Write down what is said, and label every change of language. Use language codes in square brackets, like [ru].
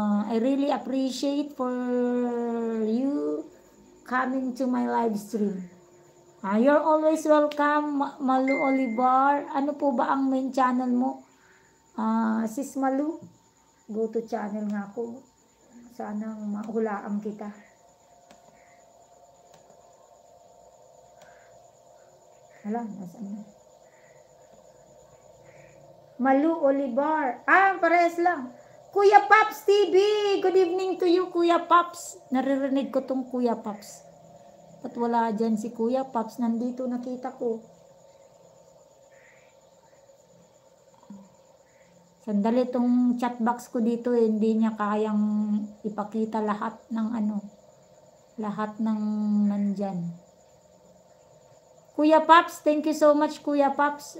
[en] I really appreciate for you coming to my live stream. You're always welcome, Malu Olivar. [tl] Ano po ba ang main channel mo? Sis Malu, [en] go to channel [tl] nga ako. Sanang mahulaan kita. Alam, nasaan na? Malu Olivar. Parehas lang. Kuya Pops TV. [en] Good evening to you, Kuya Pops. [tl] Naririnig ko tong Kuya Pops. At wala dyan si Kuya Pops. Nandito nakita ko. Sandali itong chat box ko dito hindi niya kayang ipakita lahat ng lahat ng nandyan. [en] Kuya Pops, thank you so much Kuya Pops.